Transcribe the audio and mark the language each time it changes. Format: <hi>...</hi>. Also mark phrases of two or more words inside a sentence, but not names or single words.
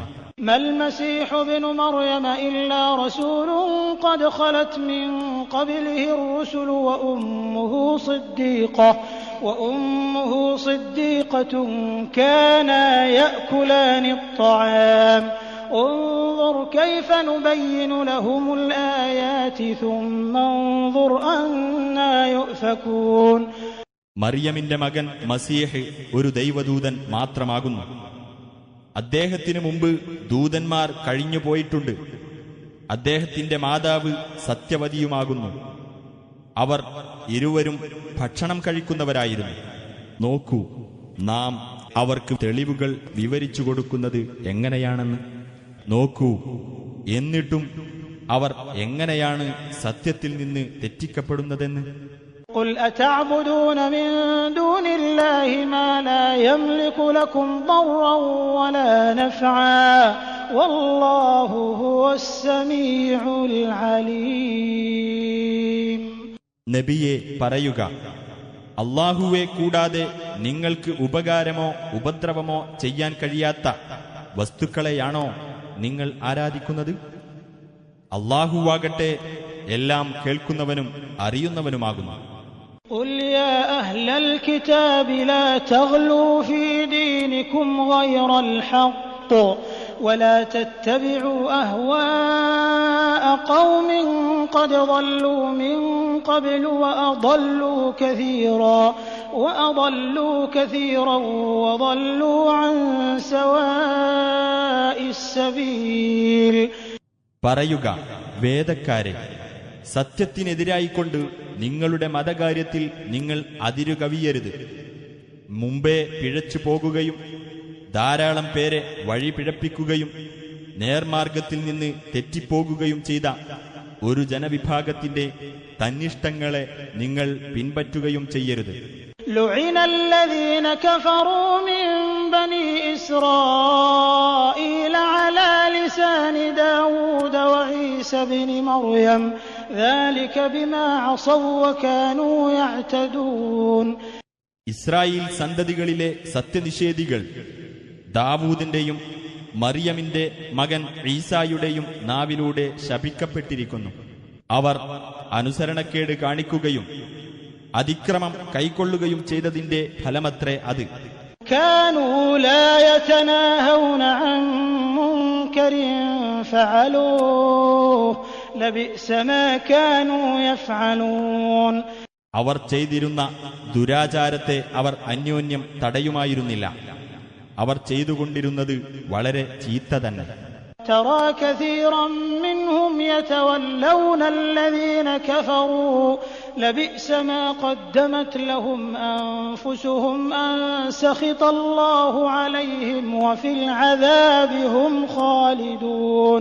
<ar>ما المسيح ابن مريم إلا رسول قد خلت من قبله الرسل وأمه صديقة كانا يأكلان الطعام انظر كيف نبين لهم الآيات ثم انظر أنا يؤفكون.</ar> <ml>മറിയമിന്റെ മകൻ മസീഹ് ഒരു ദൈവദൂതൻ മാത്രമാകുന്നു. അദ്ദേഹത്തിനു മുമ്പ് ദൂതന്മാർ കഴിഞ്ഞുപോയിട്ടുണ്ട്. അദ്ദേഹത്തിന്റെ മാതാവ് സത്യവതിയുമാകുന്നു. അവർ ഇരുവരും ഭക്ഷണം കഴിക്കുന്നവരായിരുന്നു. നോക്കൂ, നാം അവർക്ക് തെളിവുകൾ വിവരിച്ചു കൊടുക്കുന്നത് എങ്ങനെയാണെന്ന്. നോക്കൂ, എന്നിട്ടും അവർ എങ്ങനെയാണ് സത്യത്തിൽ നിന്ന് തെറ്റിക്കപ്പെടുന്നതെന്ന്.</ml> <ar>قل أتعبدون من دون الله ما لا يملك لكم ضرا ولا نفعا والله هو السميع العليم.</ar> <ml>നബിയെ പറയുക, അല്ലാഹുവെ കൂടാതെ നിങ്ങൾക്ക് ഉപകാരമോ ഉപദ്രവമോ ചെയ്യാൻ കഴിയാത്ത വസ്തുക്കളെയാണോ നിങ്ങൾ ആരാധിക്കുന്നത്? അല്ലാഹുവാകട്ടെ എല്ലാം കേൾക്കുന്നവനും അറിയുന്നവനുമാകുന്നു.</ml> <ar>قل يا أهل الكتاب لا تغلوا في دينكم غير الحق ولا تتبعوا أهواء قوم قد ضلوا من قبل وأضلوا كثيرا وضلوا عن سواء السبيل.</ar> <ml>പറയുക, വേദക്കാരെ, സത്യത്തിനെതിരായിക്കൊണ്ട് നിങ്ങളുടെ മതകാര്യത്തിൽ നിങ്ങൾ അതിരുകവിയരുത്. മുമ്പേ പിഴച്ചു പോകുകയും ധാരാളം പേരെ വഴി പിഴപ്പിക്കുകയും നേർമാർഗത്തിൽ നിന്ന് തെറ്റിപ്പോകുകയും ചെയ്ത ഒരു ജനവിഭാഗത്തിന്റെ തന്നിഷ്ടങ്ങളെ നിങ്ങൾ പിൻപറ്റുകയും ചെയ്യരുത്.</ml> <ar>لعن الذين كفروا من بني إسرائيل على لسان داود وعيسى بن مريم ذلك بما عصوا وكانوا يعتدون.</ar> <ml>ഇസ്രായേൽ സന്തതികളിലെ സത്യനിഷേധികൾ ദാവൂദിന്റെയും മറിയമിന്റെ മകൻ ഈസായുടെയും നാവിലൂടെ ശപിക്കപ്പെട്ടിരിക്കുന്നു. അവർ അനുസരണക്കേട് കാണിക്കുകയും അതിക്രമം കൈക്കൊള്ളുകയും ചെയ്തതിന്റെ ഫലമത്രേ അത്.</ml> <ar>كانوا لا يتناهون عن منكر فعلوه لبئس ما كانوا يفعلون.</ar> <ml>അവർ ചെയ്തിരുന്ന ദുരാചാരത്തെ അവർ അന്യോന്യം തടയുമായിരുന്നില്ല. അവർ ചെയ്തുകൊണ്ടിരുന്നത് വളരെ ചീത്ത തന്നെ.</ml> <ar>ترى كثيرا منهم يتولون الذين كفروا لبئس ما قدمت لهم أنفسهم أن سخط الله عليهم وفي العذاب هم خالدون.</ar>